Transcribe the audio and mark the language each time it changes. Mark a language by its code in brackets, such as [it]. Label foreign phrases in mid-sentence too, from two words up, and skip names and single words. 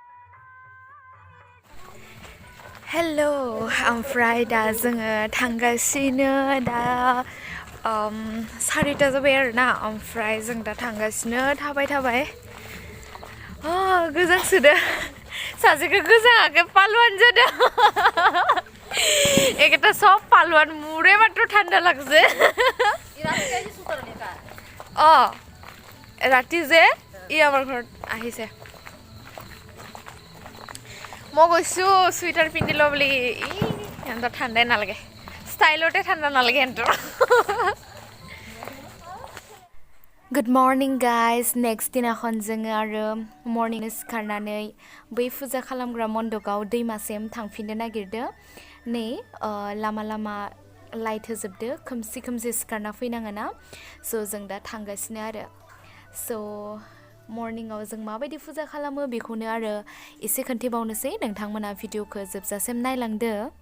[brx] हेल' ओमफ्राय दा जोङो थांगासिनो दा 4टा जाबाय आरोना ओमफ्राय जों दा थांगासिनो थाबाय गोजांसोदो सासेखौ गोजाङाखै पालवान जादों [as] একটা সব পালোয়ান মুড়ে মাত্র ঠান্ডা লাগছে ৰাতি যে আমাৰ ঘৰত আহিছে মই গৈছো চুইটাৰ পিন্ধি ল বুলি সিহঁতৰ ঠাণ্ডাই নালাগে ষ্টাইলতে ঠাণ্ডা নালাগে সিহঁতৰ [en] Good morning guys [brx] next दिनाखन जोङो आरो मर्निं सिखारनानै बै फुजा खालामग्रा मण्डपआव दैमासिम थांफिननो नागिरदों नै लामा लाइट होजोबदो खोमसि सिखारना फैनाङोना स' जों दा थांगासिनो आरो स' मर्निंआव जों माबायदि फुजा खालामो बेखौनो आरो एसे खोन्थिबावनोसै नोंथांमोना भिडिअखौ जोबजासिम नायलांदो